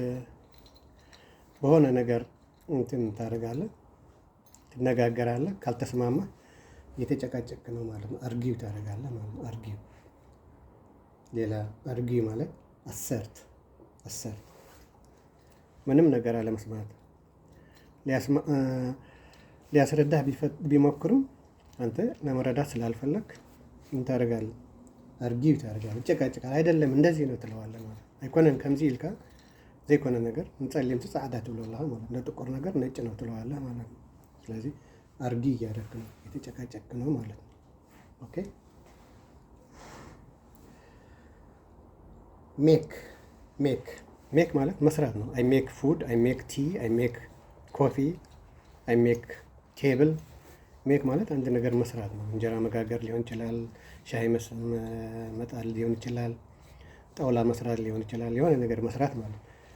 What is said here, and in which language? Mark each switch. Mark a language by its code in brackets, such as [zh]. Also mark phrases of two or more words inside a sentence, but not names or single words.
[am] በሆነ ነገር እንትን ታደርጋለህ፣ ትነጋገራለህ፣ ካልተስማማ እየተጨቃጨቅ ነው ማለት ነው። አርጊው ታደርጋለህ ማለት ነው። አርጊው ሌላ አርጊው ማለት አሰርት ምንም ነገር አለመስማት ሊያስረዳህ ቢሞክሩም አንተ ለመረዳት ስላልፈለግ ምን ታደርጋለህ? አርጊው ታደርጋለህ፣ ጨቃጭቃል። አይደለም እንደዚህ ነው ትለዋለህ ማለት [ti] አይኮነን ከምዚ ኢልካ ዘይኮነ ነገር እንጸልም ጻዕዳ ትብሎልህ [am] ማለት ነው። ጥቁር ነገር ነጭ ነው ትለዋለህ ማለት ነው። ስለዚህ አርጊ እያደረክ ነው፣ የተጨቃጨቅ ነው ማለት ነው። ኦኬ ሜክ ማለት መስራት ነው። [en] I make food፣ I make tea፣ I make coffee፣ I make table። [am] ሜክ ማለት አንድ ነገር መስራት ነው። እንጀራ መጋገር ሊሆን ይችላል፣ ሻይ መጣል ሊሆን ይችላል፣ ጣውላ መስራት ሊሆን ይችላል። የሆነ ነገር መስራት ማለት ነው።